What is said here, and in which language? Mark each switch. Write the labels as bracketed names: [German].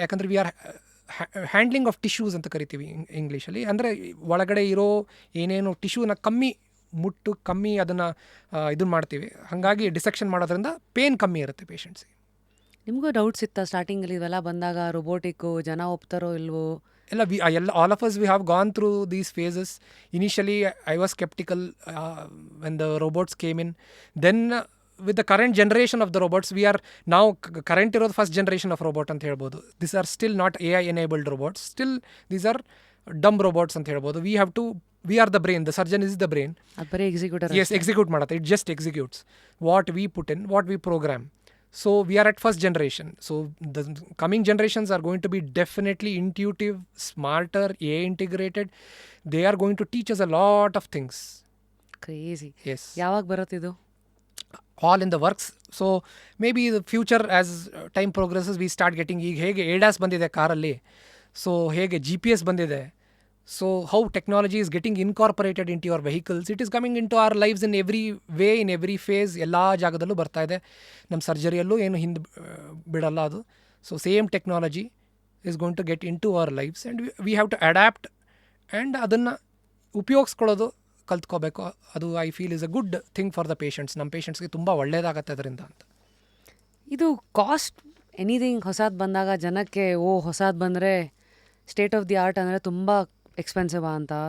[Kannada] ಯಾಕಂದರೆ [English] we are handling of tissues [Kannada] ಅಂತ ಕರಿತೀವಿ ಇಂಗ್ಲೀಷಲ್ಲಿ. ಅಂದರೆ ಒಳಗಡೆ ಇರೋ ಏನೇನು ಟಿಶ್ಯೂನ ಕಮ್ಮಿ ಅದನ್ನು ಇದನ್ನು ಮಾಡ್ತೀವಿ. ಹಾಗಾಗಿ ಡಿಸೆಕ್ಷನ್ ಮಾಡೋದ್ರಿಂದ ಪೇನ್ ಕಮ್ಮಿ ಇರುತ್ತೆ ಪೇಷಂಟ್ಸಿಗೆ. ನಿಮಗೂ ಡೌಟ್ಸ್ ಇತ್ತಾ ಸ್ಟಾರ್ಟಿಂಗಲ್ಲಿ ಇವೆಲ್ಲ ಬಂದಾಗ ರೋಬೋಟಿಕ್ಕು ಜನ ಒಪ್ತಾರೋ ಇಲ್ವೋ? [English] all of us, we have gone through these phases. Initially I was skeptical when the robots came in. Then with the current generation of the robots, we are now current [Kannada] ಇರೋದು [English] first generation of robot [Kannada] ಅಂತ ಹೇಳ್ಬೋದು. [English] These are still not AI enabled robots. Still these are dumb robots [Kannada] ಅಂತ ಹೇಳ್ಬೋದು. [English] We are the brain. The surgeon is the brain. [Kannada] ಅದು ಬರೀ executor. [English] Yes, execute [Kannada] ಮಾಡುತ್ತೆ. [English] It just executes what we put in, what we program. So we are at first generation. So the coming generations are going to be definitely intuitive, smarter, AI integrated. They are going to teach us a lot of things. Crazy. Yes. [Kannada] ಯಾವಾಗ ಬರುತ್ತಿದು? [English] All in the works. So maybe the future, as time progresses, we start getting [Kannada] ಈಗ ಹೇಗೆ ADAS ಬಂದಿದೆ ಕಾರಲ್ಲಿ, so ಹೇಗೆ GPS ಬಂದಿದೆ, [English] so how technology is getting incorporated into your vehicles, it is coming into our lives in every way, in every phase. [Kannada] ಎಲ್ಲ ಜಾಗದಲ್ಲೂ ಬರ್ತಾ ಇದೆ. ನಮ್ಮ ಸರ್ಜರಿಯಲ್ಲೂ ಏನು ಹಿಂದೆ ಬಿಡಲ್ಲ ಅದು. [English] so same technology is going to get into our lives and we have to adapt and [Kannada] ಅದನ್ನು ಉಪಯೋಗಿಸ್ಕೊಳ್ಳೋದು ಕಲ್ತ್ಕೋಬೇಕು. [English] ಅದು I feel is a good thing for the patients. [Kannada] ನಮ್ಮ ಪೇಷಂಟ್ಸ್ಗೆ ತುಂಬ ಒಳ್ಳೆಯದಾಗತ್ತೆ ಅದರಿಂದ ಅಂತ. ಇದು ಕಾಸ್ಟ್ [English] anything [Kannada] ಹೊಸದು ಬಂದಾಗ ಜನಕ್ಕೆ ಹೊಸದು ಬಂದರೆ ಸ್ಟೇಟ್ ಆಫ್ ದಿ ಆರ್ಟ್ ಅಂದರೆ ತುಂಬ ಎಕ್ಸ್ಪೆನ್ಸಿವಾ ಅಂತ.